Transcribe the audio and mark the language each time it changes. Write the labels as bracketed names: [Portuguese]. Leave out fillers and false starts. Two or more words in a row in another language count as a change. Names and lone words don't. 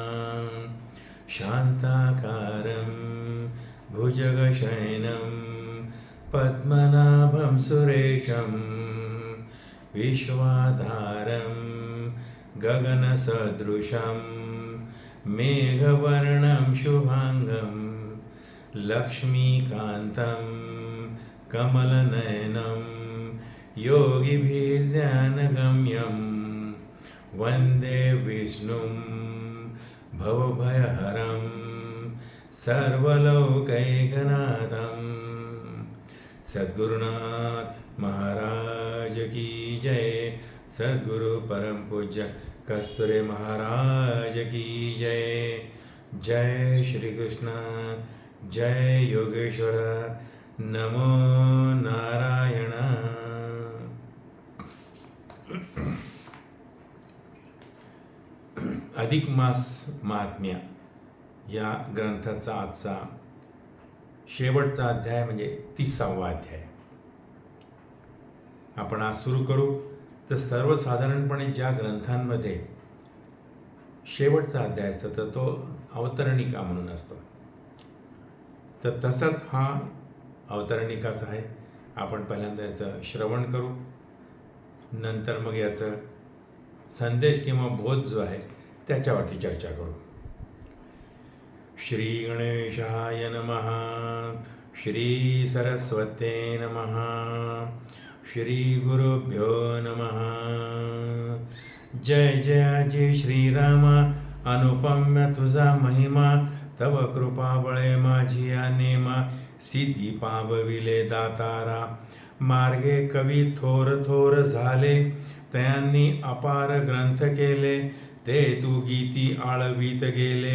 [Sanskrit] शान्ताकारं भुजगशयनं पद्मनाभं सुरेशं, विश्वाधारं गगनसदृशं मेघवर्णं शुभांगं, लक्ष्मीकान्तं कमलनयनं योगिभिर्ध्यानगम्यं. वन्दे विष्णुं भवभयहरं सर्वलोकैकनाथं. [Hindi] सद्गुरुनाथ महाराज की जय. सद्गुरु परम पूज्य कस्तुरे महाराज की जय. [Sanskrit] जय श्री कृष्ण, जय योगेश्वर, नमो नारायण. [Marathi] अधिक मास महात्म्य या ग्रंथाचा आजचा शेवटचा अध्याय म्हणजे 30वा अध्याय आपण आज सुरू करू. तर सर्वसाधारणपणे ज्या ग्रंथांमध्ये शेवटचा अध्याय असतो तर तो अवतरणिका म्हणून असतो, तर तसाच हा अवतरणिकाच आहे. आपण पहिल्यांदा याचं श्रवण करू, नंतर मग याचं संदेश किंवा बोध जो आहे त्याच्यावरती चर्चा करू. [Sanskrit] श्री गणेशाय नमः. श्री सरस्वते नमः. श्री गुरुभ्यो नमः. [Marathi] जय जय जय श्रीराम, अनुपम्य तुझा महिमा, तव कृपा बळे माझी नेमा. सिद्धी पावविले दातारा, मार्गे कवी थोर थोर झाले, त्यांनी अपार ग्रंथ केले, ते तू गीती आळवीत गेले.